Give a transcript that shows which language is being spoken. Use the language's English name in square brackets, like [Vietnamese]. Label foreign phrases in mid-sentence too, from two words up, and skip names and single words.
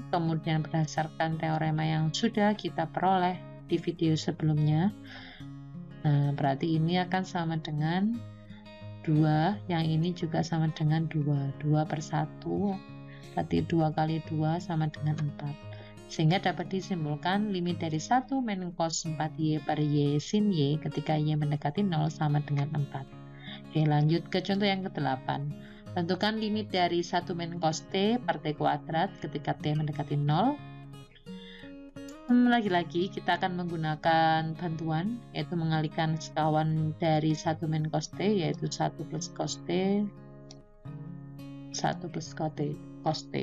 [Indonesian] Kemudian berdasarkan teorema yang sudah kita peroleh di video sebelumnya, nah berarti ini akan sama dengan 2, yang ini juga sama dengan 2 per 1, berarti 2 kali 2 sama dengan 4, sehingga dapat disimpulkan limit dari 1 min cos 4Y per Y sin Y ketika Y mendekati 0 sama dengan 4. Oke, lanjut ke contoh yang ke-8. Tentukan limit dari 1 min cos T per T kuadrat ketika T mendekati 0. Lagi-lagi kita akan menggunakan bantuan, yaitu mengalihkan sekawan dari 1 min cos T, yaitu 1 plus cos T, 1 plus cos T.